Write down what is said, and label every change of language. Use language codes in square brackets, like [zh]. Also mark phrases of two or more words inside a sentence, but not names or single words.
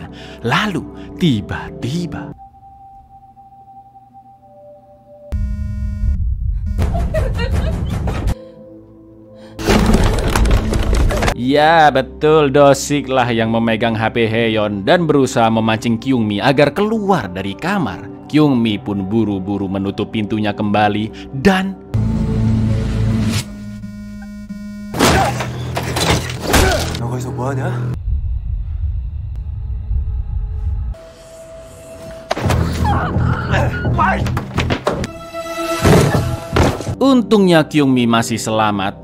[id] Lalu tiba-tiba ya betul, Do-sik lah yang memegang HP Heon dan berusaha memancing Kyungmi agar keluar dari kamar. Kyungmi pun buru-buru menutup pintunya kembali dan [ko] 너 거기서 뭐하냐? [id] untungnya Kyungmi masih selamat.